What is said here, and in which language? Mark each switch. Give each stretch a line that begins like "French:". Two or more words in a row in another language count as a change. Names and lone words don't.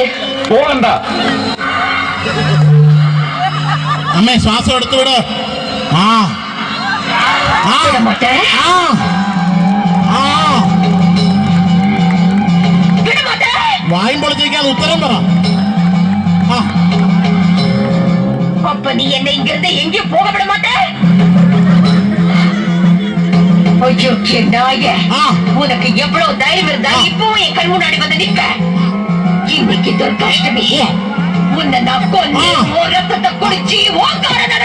Malayalam: പോകണ്ട. അമ്മേ ശ്വാസം എടുത്തു വിട്. വായും പൊളിച്ചിരിക്കാതെ ഉത്തരം പറ.
Tamil: அப்ப நீ என்னை இங்கிருந்து எங்கேயும் போக விட மாட்டே? ஐயோ நாயே, உனக்கு எவ்வளவு தைரியம் இருந்தா இப்பவும் என் கண் முன்னாடி வந்து நிப்ப? இன்னைக்கு துர்காஷ்டமி, உன்னை நான் கொன்னு ரத்தத்தை குடிச்சு